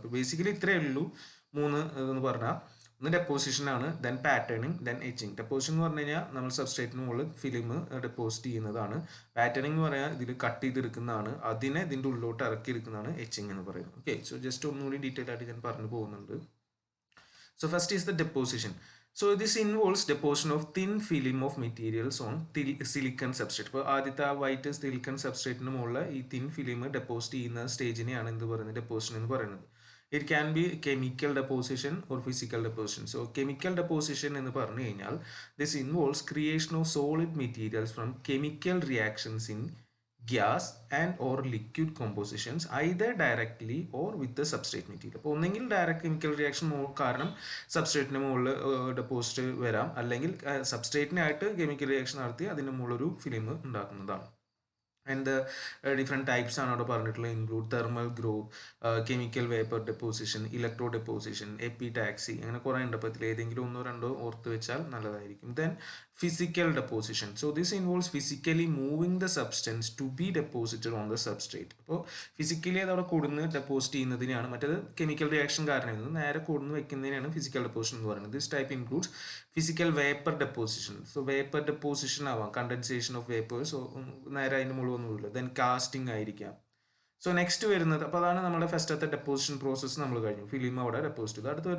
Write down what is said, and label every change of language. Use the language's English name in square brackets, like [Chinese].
[Malayalam] അപ്പോൾ ബേസിക്കലി ഇത്രയേ ഉള്ളൂ 3 എന്ന് പറഞ്ഞാൽ. ഒന്ന് ഡെപ്പോസിഷനാണ്, then patterning, then etching. Deposition എന്ന് പറഞ്ഞു കഴിഞ്ഞാൽ നമ്മൾ സബ്സ്ട്രേറ്റിന് മുകളിൽ ഫിലിം ഡെപ്പോസിറ്റ് ചെയ്യുന്നതാണ്. പാറ്റേണിംഗ് എന്ന് പറഞ്ഞാൽ ഇതിൽ കട്ട് ചെയ്തെടുക്കുന്നതാണ്, അതിനെ ഇതിൻ്റെ ഉള്ളിലോട്ട് ഇറക്കി എടുക്കുന്നതാണ് എച്ചിങ് എന്ന് പറയുന്നത്. ഓക്കെ, സോ ജസ്റ്റ് ഒന്നുകൂടി ഡീറ്റെയിൽ ആയിട്ട് ഞാൻ പറഞ്ഞു പോകുന്നുണ്ട്. [English] So first is the deposition. So this involves deposition of thin film of materials on silicon substrate. [Malayalam] ഇപ്പോൾ ആദ്യത്തെ ആ വൈറ്റ് സിലിക്കൺ സബ്സ്ട്രേറ്റിന് മുകളിൽ ഈ തിൻ ഫിലിം ഡെപ്പോസിറ്റ് ചെയ്യുന്ന സ്റ്റേജിനെയാണ് എന്ത് പറയുന്നത്, ഡെപ്പോസിഷൻ എന്ന് പറയുന്നത്. [English] It can be chemical deposition or physical deposition. So chemical deposition [Malayalam] എന്ന് പറഞ്ഞു കഴിഞ്ഞാൽ [English] this involves creation of solid materials from chemical reactions in gas and or liquid compositions either directly or with the substrate material. [Malayalam] അപ്പോൾ ഒന്നെങ്കിൽ direct chemical reaction കാരണം സബ്സ്ട്രേറ്റിന് മുകളിൽ deposit വരാം, അല്ലെങ്കിൽ സബ്സ്ട്രേറ്റിനായിട്ട് chemical reaction നടത്തി അതിൻ്റെ മുകളിലൊരു ഫിലിം ഉണ്ടാക്കുന്നതാണ്. ആൻഡ് ദ ഡിഫറെൻറ്റ് ടൈപ്സ് ആണ് അവിടെ പറഞ്ഞിട്ടുള്ളത് include thermal growth, chemical vapour deposition, electro deposition, എപ്പിടാക്സി, അങ്ങനെ കുറേ ഉണ്ട്. അപ്പോൾ ഇതിൽ ഏതെങ്കിലും ഒന്നോ രണ്ടോ ഓർത്ത് വെച്ചാൽ നല്ലതായിരിക്കും. [English] Then physical deposition. So this involves physically moving the substance to be deposited on the substrate. [Malayalam] അപ്പോൾ ഫിസിക്കലി അത് അവിടെ കൊടുന്ന് ഡെപ്പോസിറ്റ് ചെയ്യുന്നതിനെയാണ്, മറ്റേത് കെമിക്കൽ റിയാക്ഷൻ കാരണം നേരെ കൊടുന്ന് വെക്കുന്നതിനാണ് ഫിസിക്കൽ ഡെപ്പോസിഷൻ എന്ന് പറയുന്നത്. [English] This type includes physical vapour deposition. So vapour deposition ആവാം, condensation of vapours, [Malayalam] സോ നേരെ അതിന് മുഴുവൊന്നുമില്ല. ദെൻ കാസ്റ്റിംഗ് ആയിരിക്കാം. സോ നെക്സ്റ്റ് വരുന്നത്, അപ്പോൾ അതാണ് നമ്മുടെ ഫസ്റ്റത്തെ ഡെപ്പോസിഷൻ പ്രോസസ്സ് നമ്മൾ കഴിഞ്ഞു, ഫിലിം അവിടെ ഡെപ്പോസിറ്റ് ചെയ്തു.